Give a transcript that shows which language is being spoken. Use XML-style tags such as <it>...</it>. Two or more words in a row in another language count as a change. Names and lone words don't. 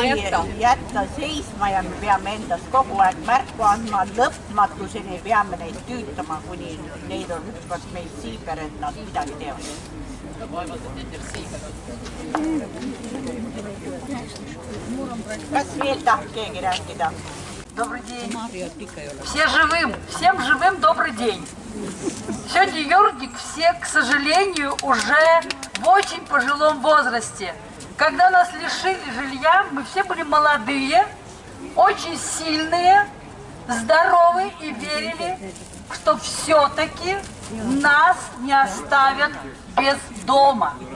<et>jätta seisma ja me peame endast kogu aeg märku andma, lõpmatuseni peame neid tüütama, kuni neid on hüppas meil siiber, et nad midagi teevad. Kas veel tahab keegi rääkida?</et> <ru>Добрый день. Всем живым добрый день. Сегодня юрник все, к сожалению, уже в очень пожилом возрасте. Когда нас лишили жилья, мы все были молодые, очень сильные, здоровые и верили, что все-таки нас не оставят без дома.</ru>